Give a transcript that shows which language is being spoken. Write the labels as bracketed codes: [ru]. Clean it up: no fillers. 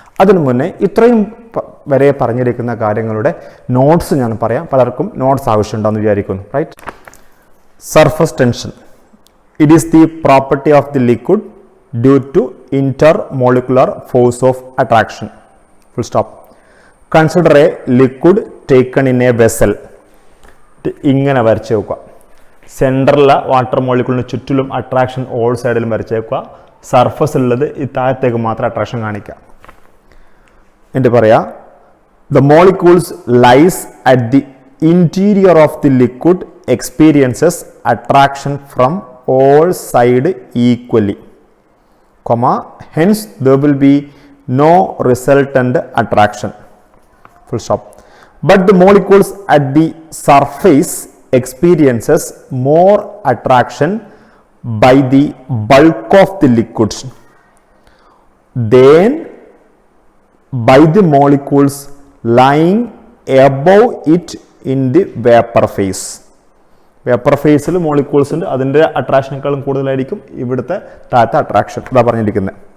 [ml] അതിനു മുന്നേ ഇത്രയും വരെ പറഞ്ഞിരിക്കുന്ന കാര്യങ്ങളുടെ നോട്ട്സ് ഞാൻ പറയാം. പലർക്കും നോട്ട്സ് ആവശ്യമുണ്ടെന്ന് വിചാരിക്കുന്നു. [en] Right. Surface tension, it is the property of the liquid due to intermolecular force of attraction. Full stop. Consider a liquid taken in a vessel. [ml] ഇങ്ങനെ വരച്ച് വെക്കുക. സെൻറ്ററിലെ വാട്ടർ മോളിക്യൂളിന് ചുറ്റിലും അട്രാക്ഷൻ ഓൾ സൈഡിലും വരച്ച് വെക്കുക. സർഫസ് ഉള്ളത് ഈ താഴത്തേക്ക് മാത്രം അട്രാക്ഷൻ കാണിക്കുക. എന്നിട്ട് പറയാം, [en] the molecules lies at the interior of the liquid experiences attraction from all sides equally. Comma, hence there will be no resultant attraction. Full stop. But the molecules at the surface experiences more attraction by the bulk of the liquids than by the molecules lying above it in the vapor phase. [ml] Vapour ഫേസിൽ molecules ഉണ്ട്, അതിൻ്റെ അട്രാക്ഷനേക്കാളും കൂടുതലായിരിക്കും ഇവിടുത്തെ താഴത്തെ attraction. ഇതാ പറഞ്ഞിരിക്കുന്നത്.